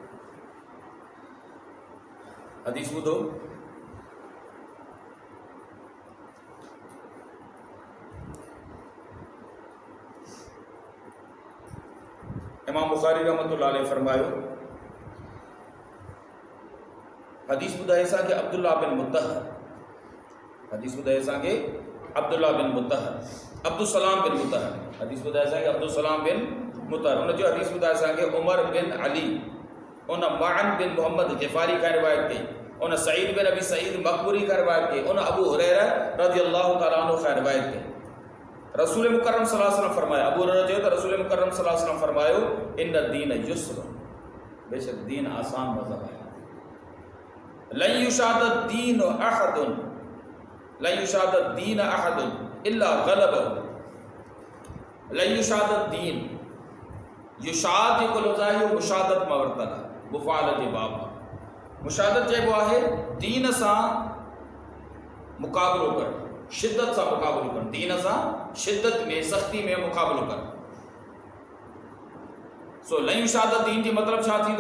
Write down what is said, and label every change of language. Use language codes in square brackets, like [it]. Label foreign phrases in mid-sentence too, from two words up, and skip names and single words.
[sd] हदीस ॿुधो, इमाम बुखारी [ar] رحمة الله عليه [sd] फरमायो, हदीस ॿुधाए असांखे अब्दुल्लाह बिन मुतहर, हदीस ॿुधाए असांखे अब्दुल्लाह बिन मुतहर, अब्दुस्सलाम बिन मुतहर, हदीस ॿुधाए असांखे अब्दुस्सलाम बिन मुतहर, उनजो हदीस ॿुधाए असांखे उमर बिन अली, उन माअन बिन मोहम्मद ग़िफ़ारी खां रिवायत कई, उन सईद बिन अबी सईद मक़बूरी खां रिवायत कई, उन अबू हुरैरा [ar] رضي الله تعالى عنه [sd] खां रिवायत कई। रसूल मुकर्रम [ar] صلى الله عليه وسلم [sd] फरमाया, अबू हुरैरा चयो त रसूल मुकर्रम [ar] صلى الله عليه وسلم [sd] फरमायो, [ar] إن الدين يسر, [sd] बेशक दीन आसान मज़हब है। [ar] لن يشاد الدين أحد، لن يشاد الدين أحد إلا غلبه، لن يشاد الدين, [sd] युशाद जेको लफ़्ज़ आहे इहो मुशादत मां वरितल आहे, मुफ़ाल जे बाब में। मुशादत चइबो आहे दीन सां मुक़ाबिलो करणु, शिद्दत सां मुक़ाबिलो करणु, दीन सां शिद्दत में सख़्ती में मुक़ाबिलो करणु। सो [ar] لن يشاد الدين [sd] जो मतिलबु छा थींदो?